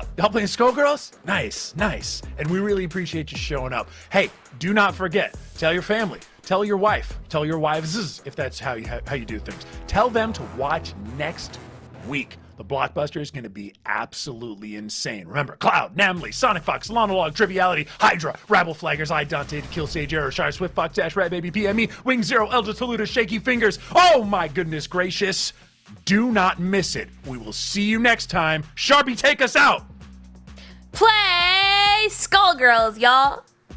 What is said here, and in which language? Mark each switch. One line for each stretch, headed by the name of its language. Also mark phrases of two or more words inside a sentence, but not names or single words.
English: Y'all playing Skullgirls? Nice, nice. And we really appreciate you showing up. Hey, do not forget, tell your family, tell your wife, tell your wives, if that's how you do things. Tell them to watch next week. The Blockbuster is going to be absolutely insane. Remember, Cloud, Namlay, SonicFox, Lawnalog, Triviality, Hydra, Rabbleflaggers, iDante, dekillsage, Aeroshire, Swiftfox-Dash, Baby, PME, WingZero, Elda, Taluda, ShakyFingers. Oh my goodness gracious. Do not miss it. We will see you next time. Sharpie, take us out. Play Skullgirls, y'all.